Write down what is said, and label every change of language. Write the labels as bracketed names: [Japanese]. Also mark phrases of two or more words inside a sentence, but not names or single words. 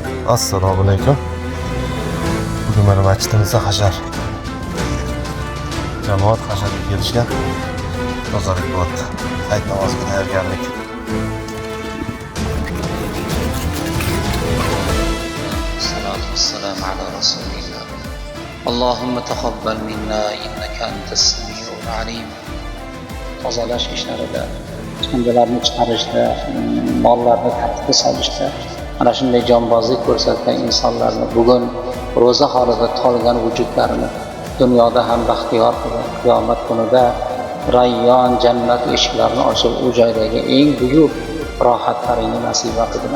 [Arabic] السلام عليكم. [Uzbek] Bugun mana masjidimizda hashar. Jamoat hasharga kelishgan. Tozalik bo'lyapti. Hayit namoziga tayyorgarlik. [Arabic] الصلاة والسلام على رسول الله. اللهم تقبل منا إنك أنت السميع العليم. [Uzbek] Tozalash ishlarida, chiqindilarni chiqarishda, mollarni tartibga solishda ana shunday jonbozlik ko'rsatgan insonlarni bugun ro'za holida tolgan vujudlarini dunyoda ham baxtiyor qilib, qiyomat kunida Rayyon jannat eshiklarini ochib, u joydagi eng buyuk rohatlarini nasib qilgin.